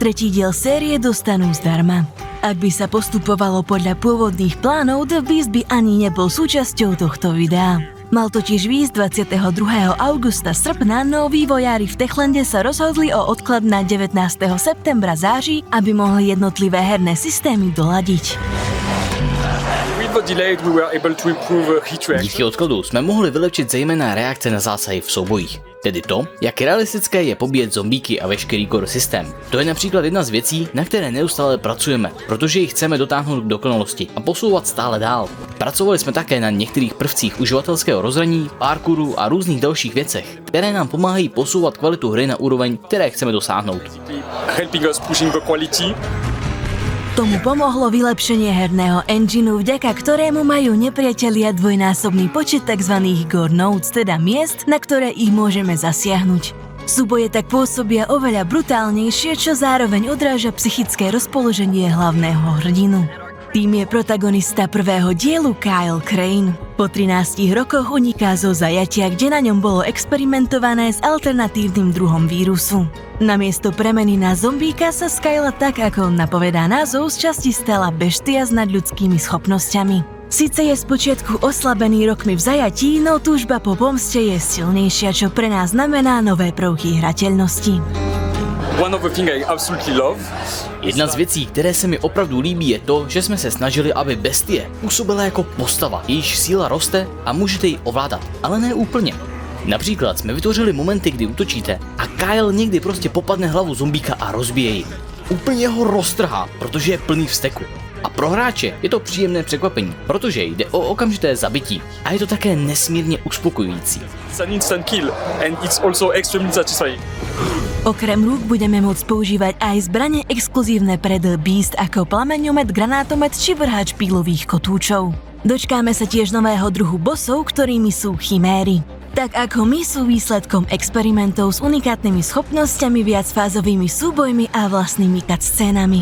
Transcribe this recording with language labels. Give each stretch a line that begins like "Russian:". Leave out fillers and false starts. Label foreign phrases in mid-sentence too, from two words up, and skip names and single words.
Slovak: Tretí diel série dostanú zdarma. Ak by sa postupovalo podľa pôvodných plánov, The Beast by ani nebol súčasťou tohto videa. Mal totiž výjsť 22. augusta srpna, no vývojári v Techlande sa rozhodli o odklad na 19. septembra září, aby mohli jednotlivé herné systémy doladiť.
Czech: Díky odkladu jsme mohli vylepšit zejména reakce na zásahy v soubojích. Tedy to, jak realistické je pobíjet zombíky a veškerý core systém. To je například jedna z věcí, na které neustále pracujeme, protože ji chceme dotáhnout k dokonalosti a posouvat stále dál. Pracovali jsme také na některých prvcích uživatelského rozhraní, parkouru a různých dalších věcech, které nám pomáhají posouvat kvalitu hry na úroveň, které chceme dosáhnout.
Slovak: Tomu pomohlo vylepšenie herného engineu, vďaka ktorému majú nepriatelia dvojnásobný počet tzv.
English: Gore Nodes,
Slovak: teda miest, na ktoré ich môžeme zasiahnuť. Súboje tak pôsobia oveľa brutálnejšie, čo zároveň odráža psychické rozpoloženie hlavného hrdinu. Tým je protagonista prvého dielu Kyle Crane. Po 13 rokoch uniká zo zajatia, kde na ňom bolo experimentované s alternatívnym druhom vírusu. Namiesto premeny na zombíka sa z Kyla, tak ako napovedá názov, z časti stala beštia s nadľudskými schopnosťami. Sice je spočiatku oslabený rokmi v zajatí, no túžba po pomste je silnejšia, čo pre nás znamená nové prvky hrateľnosti.
Czech: Jedna z věcí, které se mi opravdu líbí, je to, že jsme se snažili, aby bestie působila jako postava, jejíž síla roste a můžete ji ovládat, ale ne úplně. Například jsme vytvořili momenty, kdy útočíte a Kyle někdy prostě popadne hlavu zombíka a rozbije ji. Úplně ho roztrhá, protože je plný vzteku. A pro hráče je to příjemné překvapení, protože jde o okamžité zabití a je to také nesmírně uspokojující.
Slovak: Okrem rúk budeme môcť používať aj zbrane exkluzívne pre The Beast ako plameňomet, granátomet či vrhač pílových kotúčov. Dočkáme sa tiež nového druhu bossov, ktorými sú chiméry. Tak ako my sú výsledkom experimentov s unikátnymi schopnosťami, viacfázovými súbojmi a vlastnými cutscénami.